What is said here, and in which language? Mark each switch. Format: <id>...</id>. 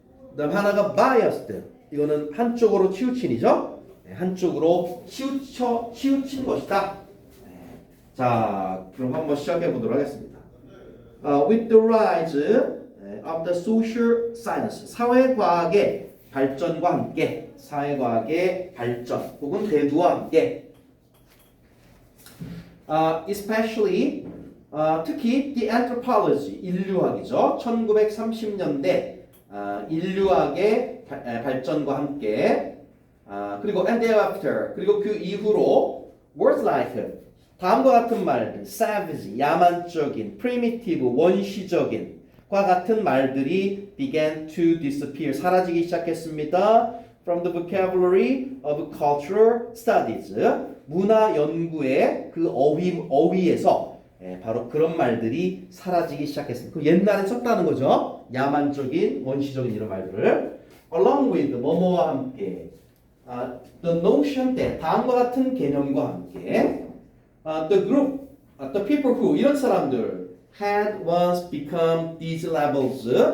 <ko>그 다음 하나가 biased, 이거는 한쪽으로 치우친이죠. 한쪽으로 치우친 것이다. 자, 그럼 한번 시작해 보도록 하겠습니다.</ko> <en>With the rise of the social science,</en> <ko>사회과학의 발전과 함께 사회과학의 발전 혹은 대두와 함께</ko> <en>especially</en> <ko>특히</ko> <en>the anthropology</en> <ko>인류학이죠. 1930년대 인류학의 발전과 함께 그리고</ko> <en>and thereafter</en> <ko>그리고 그 이후로</ko> <en>words like</en> <ko>다음과 같은 말들 savage 야만적인 primitive 원시적인 과 같은 말들이</ko> <en>began to disappear</en> <ko>사라지기 시작했습니다.</ko> <en>From the vocabulary of cultural studies</en> <ko>문화 연구의 그 어휘에서 바로 그런 말들이 사라지기 시작했습니다. 그 옛날에 썼다는 거죠. 야만적인, 원시적인 이런 말들을</ko> <en>along with 뭐뭐와 함께 the notion</en> <ko>때 다음과 같은 개념과 함께</ko> <en>the group, the people who 이런 사람들 had once become these labels.</en>